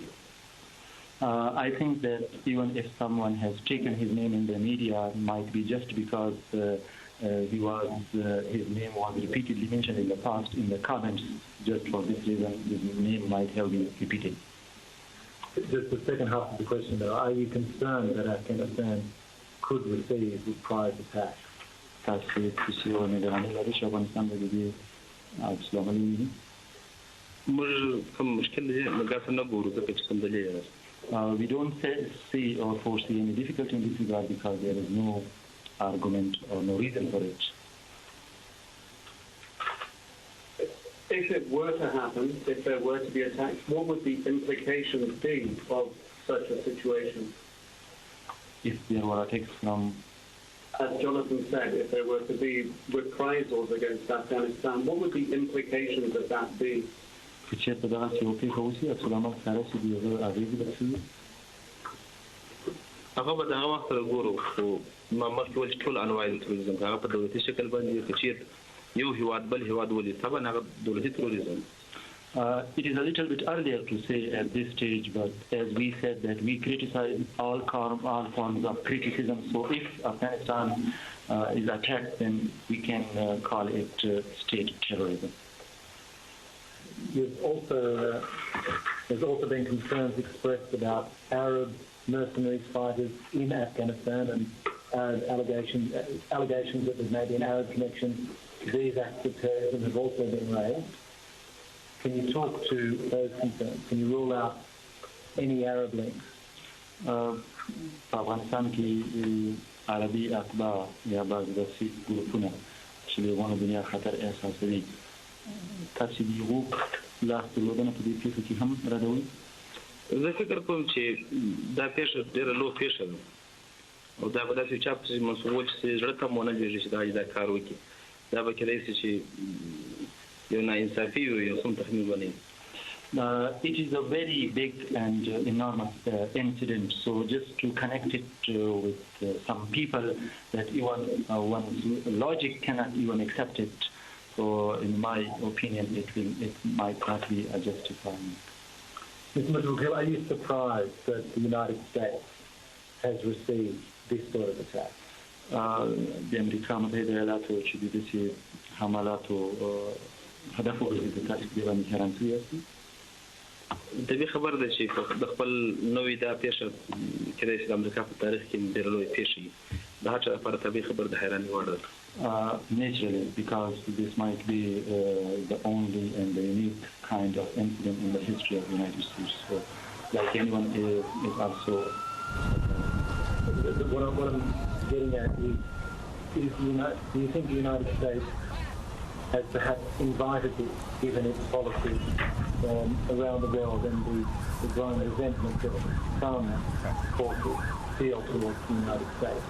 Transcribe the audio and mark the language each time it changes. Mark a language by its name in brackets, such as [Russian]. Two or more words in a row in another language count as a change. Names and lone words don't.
[English] I think that even if someone has taken his name in the media, it might be just because his name was repeatedly mentioned in the past in the comments. Just for this reason, his name might have been repeated. Just the second half of the question, though, are you concerned that Afghanistan could receive reprise attacks? [Pashto] تاسو چې یو نگرانی لرئ چې افغانستان به د دې عکس العمل وویني؟ موږ کوم مشکل دی موږ هڅه نه ګورو ځکه چې کوم دلیل یې [English] We don't see or foresee any difficulty in this regard because there is no argument or no reason for it. If it were to happen, if there were to be attacks, what would the implications be of such a situation? If there were attacks from... As Jonathan said, if there were to be reprisals against Afghanistan, what would the implications of that be? [Pashto] چې په دغه یو پیښه وشي عکس العمل ښکاره شي د هغه اغېزې به څه وي؟ هغه به د هغه وخت سره ګورو خو ما مخکې ویل چې ټول انواع د تروریزم هغه په دولتي شکل باندې که چېرته یو هېواد بل هېواد ولید طبعا هغه دولتي تروریزم. [English] It is a little bit earlier to say at this stage, but as we said that we criticize all forms of criticism. So if Afghanistan is attacked, then we can call it state terrorism. There's also been concerns expressed about Arab mercenaries fighters in Afghanistan and allegations that there may be an Arab connection to these acts of terrorism have also been raised. Can you talk to those concerns? Can you rule out any Arab links? [Pashto] په افغانستان کې عربي اتباع یا بعض داسې ګروپونه چې د افغان دنیا خطر احساسوي تاسو د هغو لاس درلودنه په دې پیښه کې هم ردوئ؟ زه فکر کوم چې دا پیښه ډېره لویه پیښه ده او دا به داسې چا پسې منسوبول چې زړه ته مو ونه لوېږي چې دا کار وکړي دا به کیدای شي چې یو ناانصافي وي یو څوم تخمین ونه [English] It is a very big and enormous incident. So just to connect it with some people that even one's logic cannot even accept it. So in my opinion, it might not be a justifying. Mr. Mutwakiel, are you surprised that the United States has received this sort of attack? [Pashto] د امریکا متحده ایالاتو چې د داسې حملاتو هدف وګرځېد تاسو په دې باندې حیران شوي یاستئ؟ طبیعي خبر ده چې د خپل نوې دا پیښه کېدای شي د امریکا په تاریخ کې ډېره لویه پیښه وي د هر چا لپاره طبیعي خبر د حیرانۍ وړ ده. [English] Naturally, because this might be the only and the unique kind of incident in the history of the United States. So, like anyone is also... What I'm getting at is do you think the United States has perhaps invited this, given its policy around the world and the growing resentment that some forces feel towards the United States?